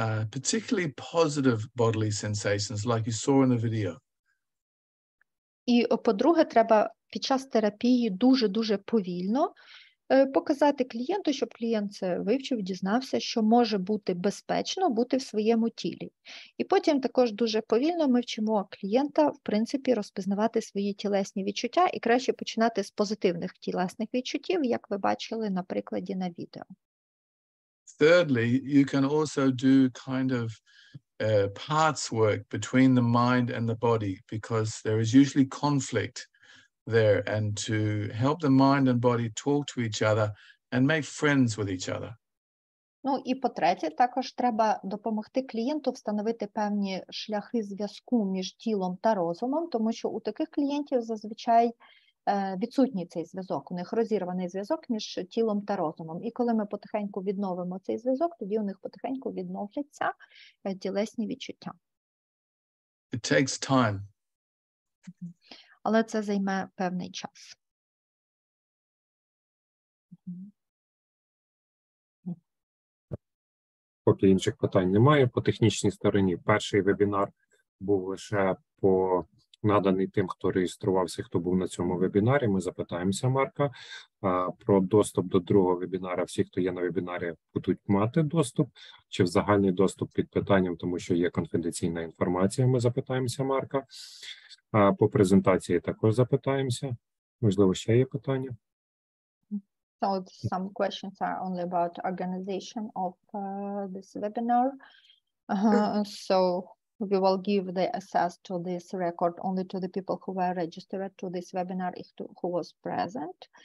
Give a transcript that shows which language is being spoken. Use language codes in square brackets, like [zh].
[en] Particularly positive bodily sensations, like you saw in the video. [uk] І, по-друге, треба під час терапії дуже-дуже повільно показати клієнту, щоб клієнт це вивчив, дізнався, що може бути безпечно бути в своєму тілі. І потім також дуже повільно ми вчимо клієнта, в принципі, розпізнавати свої тілесні відчуття і краще починати з позитивних тілесних відчуттів, як ви бачили на прикладі на відео. [en] Thirdly, you can also do kind of parts work between the mind and the body, because there is usually conflict there, and to help the mind and body talk to each other and make friends with each other. [uk] Ну і по-третє, також треба допомогти клієнту встановити певні шляхи зв'язку між тілом та розумом, тому що у таких клієнтів зазвичай відсутній цей зв'язок, у них розірваний зв'язок між тілом та розумом. І коли ми потихеньку відновимо цей зв'язок, тоді у них потихеньку відновляться тілесні відчуття. [en] It takes time. [uk] Але це займе певний час. Поки інших питань немає. По технічній стороні перший вебінар був лише наданий тим, хто реєструвався, хто був на цьому вебінарі. Ми запитаємося Марка. Про доступ до другого вебінара. Всі, хто є на вебінарі, будуть мати доступ, чи в загальний доступ під питанням, тому що є конфіденційна інформація. Ми запитаємося Марка. По презентації також запитаємося. Можливо, ще є питання? [en] So some questions are only about organization of this webinar. So we will give the access to this record only to the people who were registered to this webinar, who was present.